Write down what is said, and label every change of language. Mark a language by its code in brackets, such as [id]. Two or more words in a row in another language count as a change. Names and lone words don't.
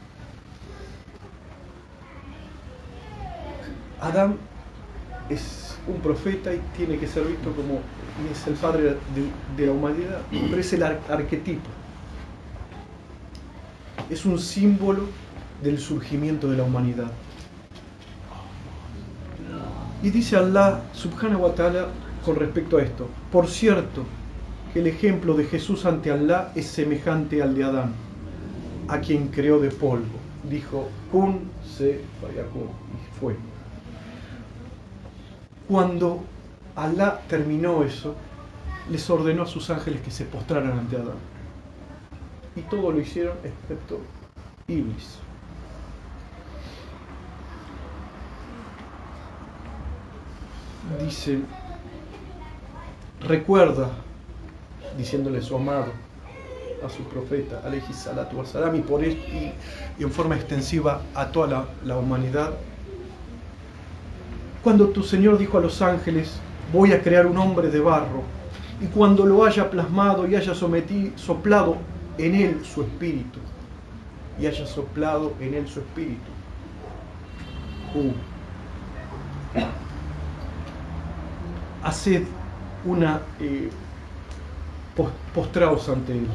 [es] Adán es un profeta y tiene que ser visto como es el padre de la humanidad, pero es el arquetipo. Es un símbolo del surgimiento de la humanidad. Y dice Allah [ar] سبحانه وتعالى [es] con respecto a esto: por cierto, que el ejemplo de Jesús ante Allah es semejante al de Adán, a quien creó de polvo. Dijo, [ar] كن فيكون, [es] y fue. Cuando Allah terminó eso, les ordenó a sus ángeles que se postraran ante Adán. Y todo lo hicieron excepto Iblis. Dice, recuerda, diciéndole su amado a su profeta, [ar] عليه الصلاة والسلام, [es] y en forma extensiva a toda la humanidad, cuando tu Señor dijo a los ángeles, voy a crear un hombre de barro, y cuando lo haya plasmado y haya soplado en él su espíritu, haced una postraos ante él.